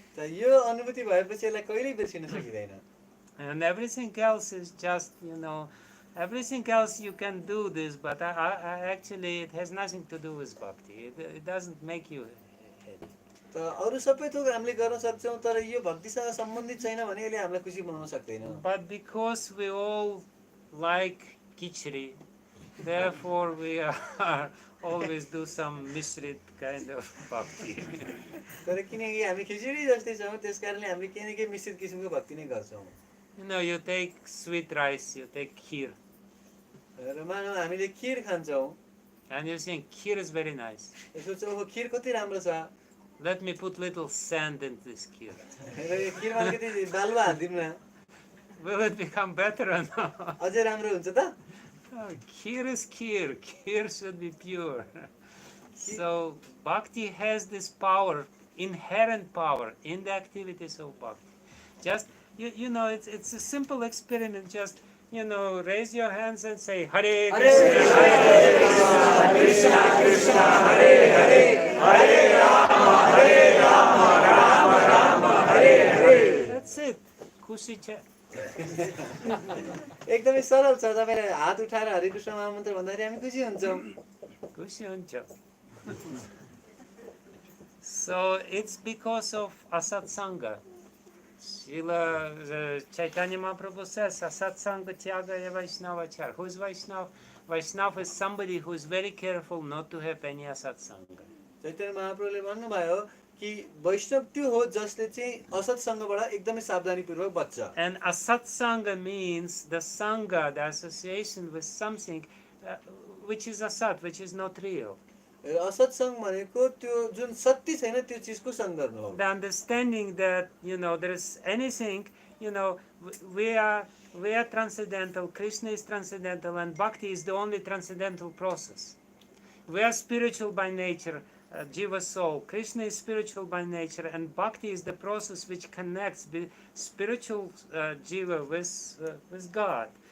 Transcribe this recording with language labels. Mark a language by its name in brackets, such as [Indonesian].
[Nepali] त यो अनुभूति भएपछि यसलाई कहिल्यै बिर्सिन सकिदैन। [English] And everything else is just, everything else you can do this, but actually it has nothing to do with bhakti. It doesn't make you happy. [Nepali] त अरु सबै थोक हामीले गर्न सक्छौं तर यो भक्तिसँग सम्बन्धित छैन भने यसले हामीलाई खुसी बनाउन सक्दैन। [English] But because we all like khichdi, therefore we are always do some misread kind of bhakti. [Nepali] तर किनकि हामी खिचडी जस्तै छौं त्यसकारणले हामीले केही न केही मिश्रित किसिमको भक्ति नै गर्छौं। [English] You take sweet rice, you take kheer. [Nepali] र मानौ हामीले खीर खान्छौं [English] And you think kheer is very nice. [Nepali] सोच्छौं हो खीर कति राम्रो छ। [English] Let me put little sand in this kheer. [Nepali] र यो खीरमा अलिकति बालुवा हाल्दिम न। [English] Will it become better or not? [Nepali] अझै राम्रो हुन्छ त? [English] Kheer is kheer. Kheer should be pure. So bhakti has this power, inherent power in the activities of bhakti. Just it's a simple experiment. Just raise your hands and say Hare Krishna, Hare Krishna, Krishna Hare Hare, Hare Rama, Rama Rama, Hare Hare. That's it. [Nepali] Khushi cha. एकदमै सरल छ। तपाईले हात उठाएर हरे कृष्ण महामन्त्र भन्दाखेरि हामी खुसी हुन्छौं। Khushi huncha. [English] So it's because of asatsanga. Srila Chaitanya Mahaprabhu says, [Sanskrit] asatsanga tyaga Vaishnavachar. [English] Who is Vaishnav? Vaishnav is somebody who is very careful not to have any asatsanga. [Nepali] Chaitanya महाप्रभुले भन्नुभयो कि वैष्णव त्यो हो जसले चाहिँ असत्संगबाट एकदमै सावधानीपूर्वक बच्छ। [English] And asatsanga means the sangha, the association with something which is asat, which is not real. [Nepali] असत्सङ्ग भनेको त्यो जुन सत्य छैन त्यो चिजको सङ्ग गर्नु हो [English] The understanding that, there is anything, we are transcendental, Krishna is transcendental, and Bhakti is the only transcendental process. We are spiritual by nature, Jiva soul. Krishna is spiritual by nature, and Bhakti is the process which connects the spiritual Jiva with God.